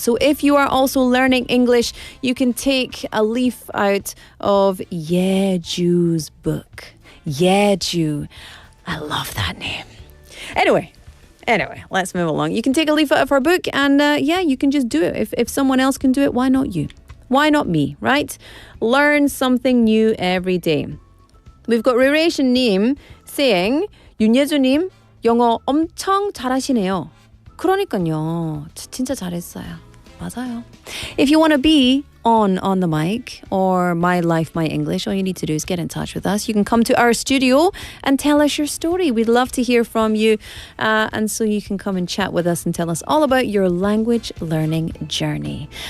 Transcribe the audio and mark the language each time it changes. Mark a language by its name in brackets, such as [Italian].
[English] So if you are also learning English, you can take a leaf out of Yeju's book. Yeju. I love that name. Anyway, let's move along. You can take a leaf out of her book and you can just do it. If someone else can do it, why not you? Why not me, right? Learn something new every day. We've got Rirration-님 saying, [Korean] 윤예주님, 영어 엄청 잘하시네요. 그러니까요. 진짜 잘했어요. 맞아요. [English] If you want to be on the mic or My Life, My English, all you need to do is get in touch with us. You can come to our studio and tell us your story. We'd love to hear from you. And so you can come and chat with us and tell us all about your language learning journey.